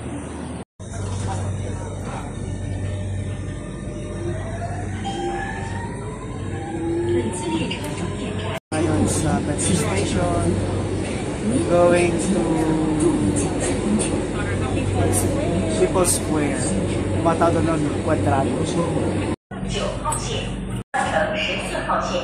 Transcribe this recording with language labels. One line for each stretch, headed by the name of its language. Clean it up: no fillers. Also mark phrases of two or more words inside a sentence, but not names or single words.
Filipino: Ngayon sa Metro Station,
English: going to People's Square.
Filipino: Matawag doon Quadrado.
Chinese: 9 号线换乘14号线。